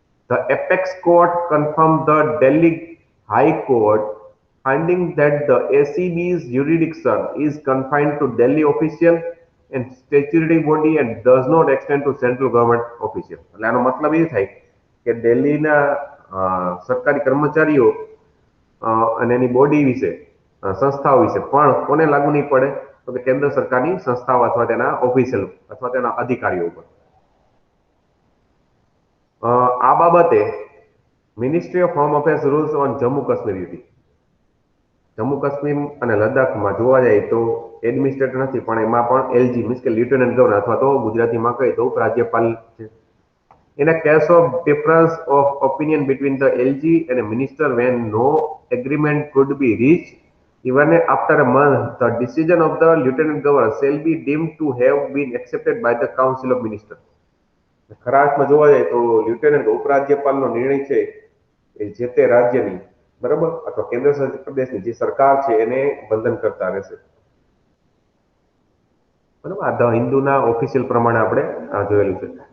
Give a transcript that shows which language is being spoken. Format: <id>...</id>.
<en>The apex court confirmed the Delhi High Court finding that the ACB's jurisdiction is confined to Delhi official and statutory body and does not extend to central government official.</en> <gu>એટલે આનો મતલબ એ થાય કે દિલ્હીના સરકારી કર્મચારીઓ અને એની body વિશે, સંસ્થાઓ વિશે પણ કોને લાગુ નહીં પડે? તો કે કેન્દ્ર સરકારની સંસ્થાઓ અથવા તેના ઓફિશિયલ અથવા તેના અધિકારીઓ ઉપર. આ બાબતે</gu> <en>Ministry of home affairs rules on Jammu Kashmir UT.</en> <gu>Jammu Kashmir અને લદ્દાખમાં જોવા જાય તો એડમિનિસ્ટ્રેટર નથી, પણ એમાં પણ એલજી મીન્સ કે લ્યુટેનન્ટ ગવર્નર અથવા તો ગુજરાતીમાં કહીએ તો ઉપરાજ્યપાલ છે.</gu> <en>In a case of difference of opinion between the LG and a minister when no agreement could be reached, even after a month, the decision of the lieutenant governor shall be deemed to have been accepted by the council of ministers.</en> <gu>ખરા અર્થમાં જોવા જાય તો લ્યુટેનન્ટ ઉપરાજ્યપાલનો નિર્ણય છે એ જે તે રાજ્યની, બરાબર, અથવા કેન્દ્ર શાસિત પ્રદેશની જે સરકાર છે એને બંધન કરતા રહેશે. બરાબર, આ ધ હિન્દુના ઓફિશિયલ પ્રમાણે આપણે જોયેલું છે.</gu>